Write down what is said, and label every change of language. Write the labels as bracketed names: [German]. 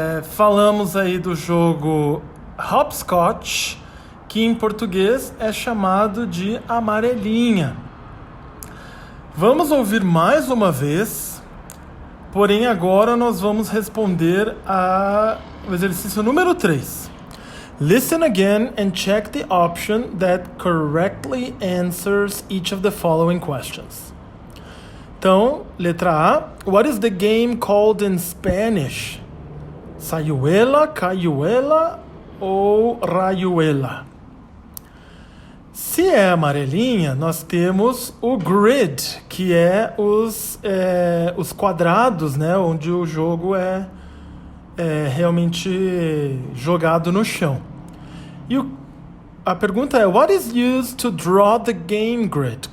[Portuguese] Falamos aí do jogo Hopscotch, que em português é chamado de amarelinha. Vamos ouvir mais uma vez, porém agora nós vamos responder ao exercício número 3. [English] Listen again and check the option that correctly answers each of the following questions. [Portuguese] Então, letra A. [English] What is the game called in Spanish? [Portuguese] Sayuela, cayuela ou rayuela? Se é amarelinha, nós temos o grid, que é os quadrados, né, onde o jogo é realmente jogado no chão. E a pergunta é, [English] what is used to draw the game grid?